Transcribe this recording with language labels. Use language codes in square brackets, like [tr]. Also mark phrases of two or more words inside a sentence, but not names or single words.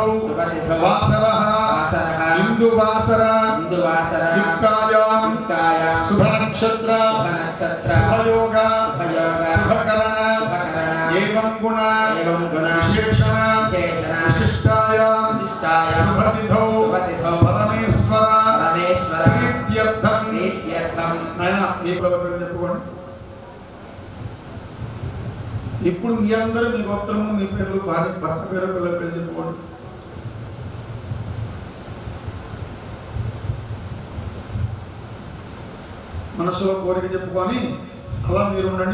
[sa] वासरः इंदुवासर युक्तायां शुभनक्षत्र शुभयोग शुभकरण एवं गुण विशेषण विशिष्टायां शुभतिथौ परमेश्वर प्रीत्यर्थं [te] నాయనా మీ పేరు చెప్పుకోండి. ఇప్పుడు మీ అందరూ మీ గోత్రము మీ పేర్లు భార్య భర్త పేరు పిల్లల పేరు చెప్పుకోండి. మనసులో కోరిక చెప్పుకొని అలా మీరు ఉండండి.